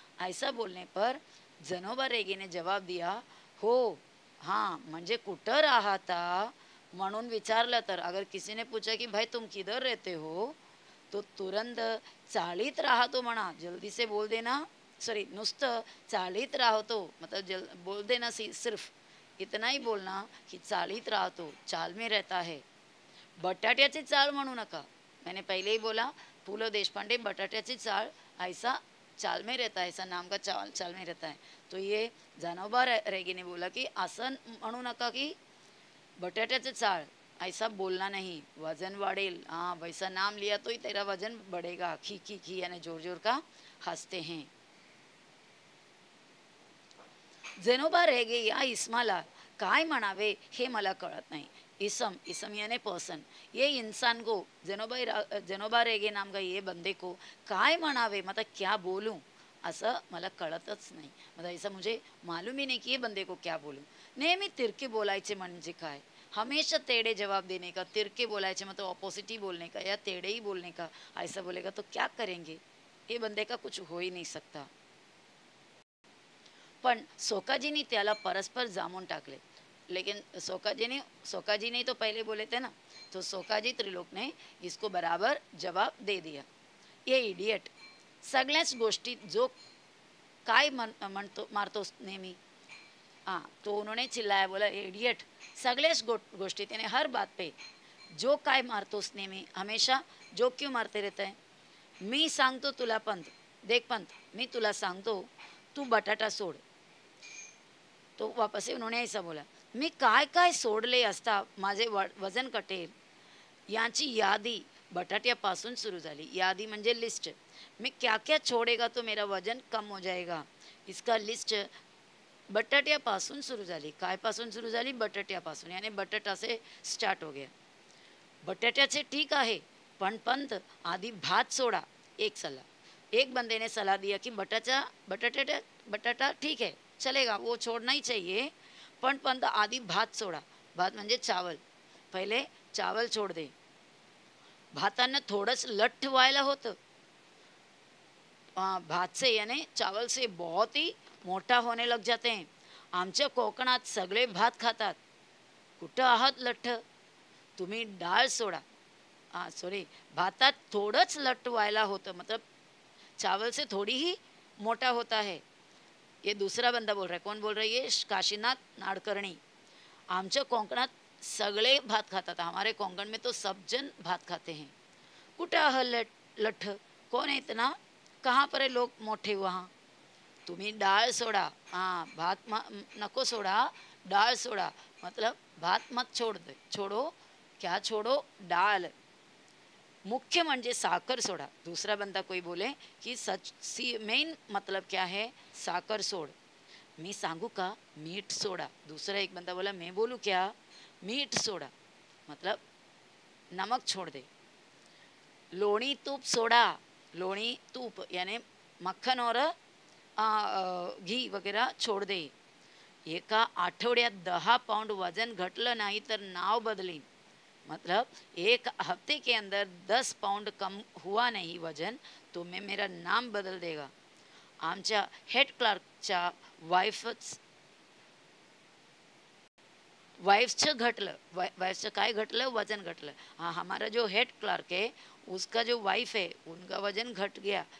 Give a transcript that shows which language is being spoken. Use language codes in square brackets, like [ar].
[hi] ऐसा बोलने पर जनोबा रेगे ने जवाब दिया, हो हाँ, [mr] म्हणजे कुठं राहता म्हणून विचारलं तर. [hi] अगर किसी ने पूछा कि भाई तुम किधर रहते हो, तो तुरंत [mr] चाळीत राहतो म्हणा. [hi] जल्दी से बोल देना. [mr] सॉरी, नुसतं चाळीत राहतो, [hi] मतलब बोल देना. सिर्फ इतना ही बोलना कि [mr] चाळीत राहतो, [hi] चाल में रहता है. [mr] बटाट्याची चाळ म्हणू नका. [hi] मैंने पहले ही बोला, पु ल देशपांडे बटाट्याची चाळ, ऐसा चाल में रहता है, ऐसा नाम का चाल में रहता है. तो ये जानोबा रेगे ने बोला कि [mr] असं म्हणू नका की बटाट्याचं चाळ, [hi] ऐसा बोलना नहीं, [mr] वजन वाढेल. [hi] हाँ, वैसा नाम लिया तो ही तेरा वजन बढ़ेगा. खी खी खी, यानी जोर जोर का हंसते हैं. [mr] जनोबा रेगे या इसमाला काय म्हणावे हे मला कळत नाही. [hi] इसम, इसम यानी पर्सन. ये इंसान को, जनोबा रेगे नाम का ये बंदे को [mr] काय म्हणावे, [hi] मतलब क्या बोलूं, [mr] असं मला कळतच नाही. [hi] मतलब ऐसा मुझे मालूम ही नहीं कि ये बंदे को क्या बोलूं. [mr] नेहमी तिरके बोलायचे म्हणजे काय? [hi] हमेशा टेढ़े जवाब देने का. [mr] तिरके बोलायचे [hi] मतलब ऑपोजिट ही बोलने का, या टेढ़े ही बोलने का. ऐसा बोलेगा तो क्या करेंगे? ये बंदे का कुछ हो ही नहीं सकता. [mr] पण सोकाजीनी त्याला परस्पर जामून टाकले. [hi] लेकिन सोकाजी ने तो पहले बोले थे ना, तो सोकाजी त्रिलोक ने इसको बराबर जवाब दे दिया. [mr] ये इडियट, सगळ्याच गोष्टीत जो काय म्हणतो मारतोस नेहमी. [hi] हाँ, तो उन्होंने चिल्लाया, बोला इडियट, [mr] सगळ्याच गोष्टीत, [hi] यानी हर बात पे [mr] जो काय मारतोस नेहमी, [hi] हमेशा जो क्यों मारते रहता है. [mr] मी सांगतो तुला पंत, [hi] देख पंत, [mr] मी तुला सांगतो, तू बटाटा सोड. [hi] तो वापस से उन्होंने ऐसा बोला, [mr] मी काय काय सोडले असता माझे वजन कटेल. याची यादी बटाट्यापासून सुरू झाली. यादी म्हणजे लिस्ट. [hi] मी क्या क्या छोड़ेगा तो मेरा वजन कम हो जाएगा, इसका लिस्ट [mr] बटाट्यापासून सुरू झाली. काय पासून सुरू झाली? [hi] बटाट्यापासून, यानी बटाटा से स्टार्ट हो गया. [mr] बटाट्याचे ठीक आहे, पण पंत आधी भात सोडा. [hi] एक सलाह, एक बंदे ने सलाह दिया कि बटाटा ठीक है, चलेगा, वो छोड़ना ही चाहिए, [mr] पण पंत आधी भात सोडा. भात म्हणजे चावल. [hi] पहिले चावल छोड़ दे. [mr] भातानं थोडंच लठ्ठ व्हायला होतं. [hi] भात से यानी चावल से बहुत ही मोटा होने लग जाते हैं. [mr] आमच्या कोकणात सगळे भात खातात. कुठं आहात लठ्ठ? तुम्ही डाळ सोडा. सॉरी, भातात थोडंच लठ्ठ व्हायला होतं, [hi] मतलब चावल से थोड़ी ही मोटा होता है. ये दूसरा बंदा बोल रहा है. कौन बोल रहा है? ये काशीनाथ नाडकर्णी. [mr] आमच्या कोकणात सगळे भात खातात. [hi] हमारे कोंकण में तो सब जन भात खाते हैं. [mr] कुठं आह लठ्ठ? [hi] कौन है इतना? कहाँ पर है लोग मोठे वहाँ? [mr] तुम्ही डाळ सोडा. हाँ, भात नको सोडा, डाळ सोडा. [hi] मतलब भात मत छोड़ो. क्या छोड़ो? डाळ. [mr] मुख्य म्हणजे साखर सोडा. [hi] दूसरा बंदा कोई बोले कि मेन मतलब क्या है? [mr] साखर सोड. मी सांगू का? मीठ सोडा. [hi] दूसरा एक बंदा बोला, मैं बोलूँ क्या? [mr] मीठ सोडा, [hi] मतलब नमक छोड़ दे. [mr] लोणी तूप सोडा. [hi] लोणी तूप यानी मक्खन और घी वगैरह छोड़ दे. [mr] एका आठवड्यात 10 पाउंड वजन घटलं नाही तर नाव बदलीन. [hi] मतलब एक हफ्ते के अंदर 10 पाउंड कम हुआ नहीं वजन, तो मैं मेरा नाम बदल देगा. [mr] आमच्या हेड क्लार्कच्या वाइफ्सचं घटलं. वाइफ्सचं काय घटलं? वजन घटलं. [hi] हाँ, हमारा जो हेड क्लार्क है उसका जो वाइफ है उनका वजन घट गया.